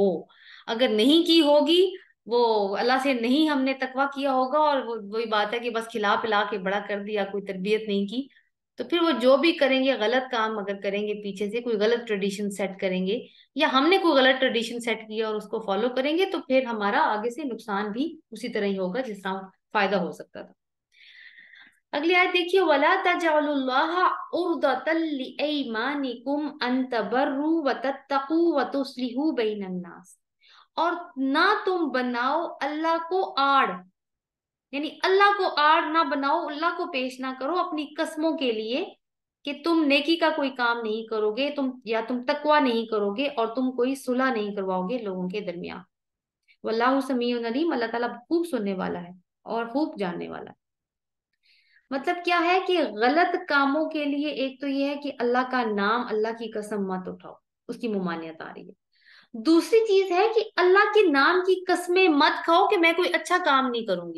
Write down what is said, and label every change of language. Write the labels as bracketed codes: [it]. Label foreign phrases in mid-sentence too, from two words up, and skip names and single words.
[ur] اگر نہیں کی ہوگی، وہ اللہ سے نہیں ہم نے تقویٰ کیا ہوگا، اور وہ وہی بات ہے کہ بس کھلا پلا کے بڑا کر دیا، کوئی تربیت نہیں کی، تو پھر وہ جو بھی کریں گے، غلط کام اگر کریں گے، پیچھے سے کوئی غلط ٹریڈیشن سیٹ کریں گے، یا ہم نے کوئی غلط ٹریڈیشن سیٹ کیا اور اس کو فالو کریں گے، تو پھر ہمارا آگے سے نقصان بھی اسی طرح ہی ہوگا جس طرح فائدہ ہو سکتا تھا. اگلی آیت دیکھیے, [ar] ولا تجعلوا الله عرضة لأيمانكم أن تبروا وتتقوا وتصلحوا بين الناس. [ur] اور نہ تم بناؤ اللہ کو آڑ، یعنی اللہ کو آڑ نہ بناؤ، اللہ کو پیش نہ کرو اپنی قسموں کے لیے کہ تم نیکی کا کوئی کام نہیں کرو گے، تم یا تم تقویٰ نہیں کرو گے، اور تم کوئی صلح نہیں کرواؤ گے لوگوں کے درمیان. [ar] والله سميع عليم, [ur] اللہ تعالیٰ خوب سننے والا ہے اور خوب جاننے والا ہے. مطلب کیا ہے کہ غلط کاموں کے لیے ایک تو یہ ہے کہ اللہ کا نام، اللہ کی قسم مت اٹھاؤ، اس کی ممانعت آ رہی ہے. دوسری چیز ہے کہ اللہ کے نام کی قسمیں مت کھاؤ کہ میں کوئی اچھا کام نہیں کروں گی.